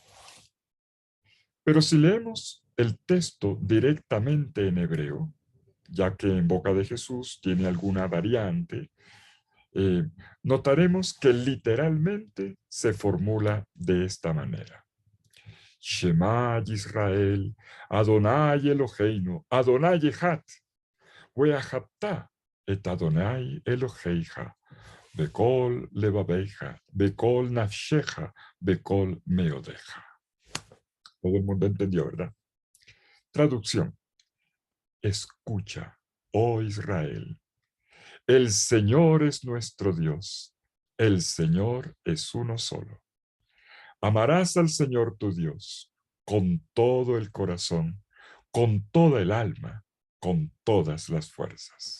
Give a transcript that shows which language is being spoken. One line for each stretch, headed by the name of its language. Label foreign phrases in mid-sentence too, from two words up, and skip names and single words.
Spanish: Pero si leemos el texto directamente en hebreo, ya que en boca de Jesús tiene alguna variante, notaremos que literalmente se formula de esta manera.
Hebrew: שמע ישראל, אדוני אלוהינו, אדוני אחד, ואהבת את אדוני אלוהיך, בכל לבבך, בכל נפשך, בכל מאודך.
Spanish: Todo el mundo entendió, ¿verdad? Traducción. Escucha, oh Israel. El Señor es nuestro Dios. El Señor es uno solo. Amarás al Señor tu Dios con todo el corazón, con toda el alma, con todas las fuerzas.